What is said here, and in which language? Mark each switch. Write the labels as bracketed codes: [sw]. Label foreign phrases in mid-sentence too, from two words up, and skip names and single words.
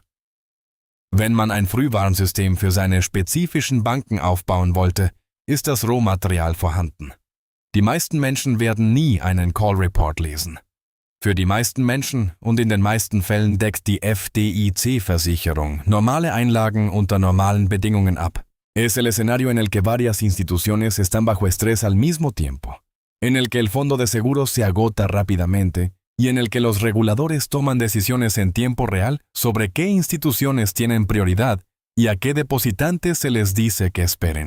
[de] Wenn man ein Frühwarnsystem für seine spezifischen Banken aufbauen wollte, ist das Rohmaterial vorhanden. Die meisten Menschen werden nie einen [en] Call Report [de] lesen. Für die meisten Menschen und in den meisten Fällen deckt die FDIC-Versicherung normale Einlagen unter normalen Bedingungen ab. [es] Es el escenario en el que varias instituciones están bajo estrés al mismo tiempo, en el que el fondo de seguros se agota rápidamente y en el que los reguladores toman decisiones en tiempo real sobre qué instituciones tienen prioridad y a qué depositantes se les dice que esperen.